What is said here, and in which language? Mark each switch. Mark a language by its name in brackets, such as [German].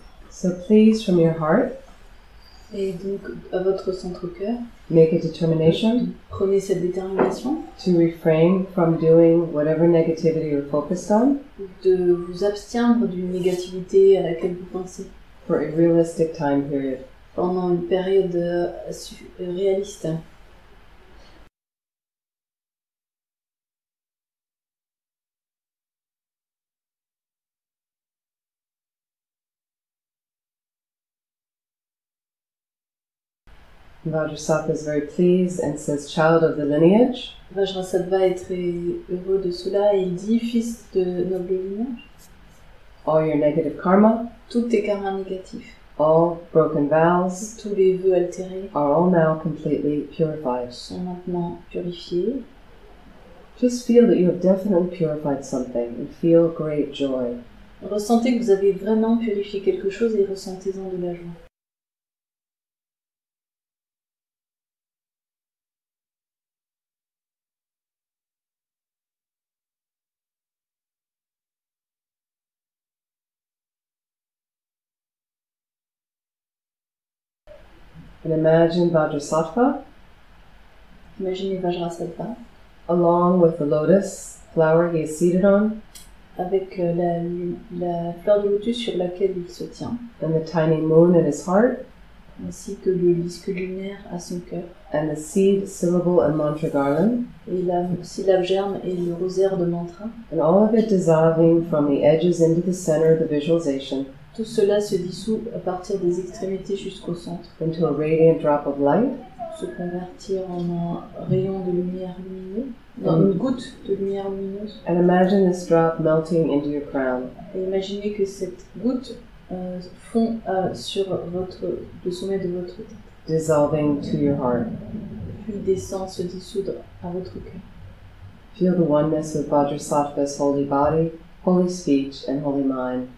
[English] So please, from your heart, [French] et donc à votre centre-cœur, [English] make a determination [French] prenez cette détermination [English] to refrain from doing whatever negativity you're focused on [French] de vous absteindre d'une négativité à laquelle vous pensez [English] for a realistic time period. [French] pendant une période réaliste. [English] Vajrassatva is very pleased and says, child of the lineage, [French] Vajrassatva est très heureux de cela et il dit, fils de noble lignage, [English] all your negative karma, [French] tous tes karmas négatifs, [English] all broken vows, [French] tous les vœux altérés [English] are all now completely purified. [French] sont maintenant purifiés. [English] Just feel that you have definitely purified something and feel great joy. [French] Ressentez que vous avez vraiment purifié quelque chose et ressentez-en de la joie. [English] And imagine Vajrassatva [French] Imaginez Vajrassatva [English] along with the lotus flower he is seated on [French] avec la fleur de lotus sur laquelle il se tient, [English] and the tiny moon in his heart [French] ainsi que le disque lunaire à son cœur, [English] and the seed, syllable and mantra garland, [French] et la syllabe germe et le rosaire de mantra. [English] and all of it dissolving from the edges into the center of the visualization [French] Tout cela se dissout à partir des extrémités jusqu'au centre, [English] into a radiant drop of light, [French] se convertir en un rayon de lumière lumineux, dans une goutte de lumière lumineuse. [English] and imagine this drop melting into your crown. [French] Et imaginez que cette goutte fond sur le sommet de votre tête, [English] Dissolving to your heart. [French] puis descend se dissoudre à votre cœur. [English] Feel the oneness with Vajrasattva's holy body, holy speech, and holy mind.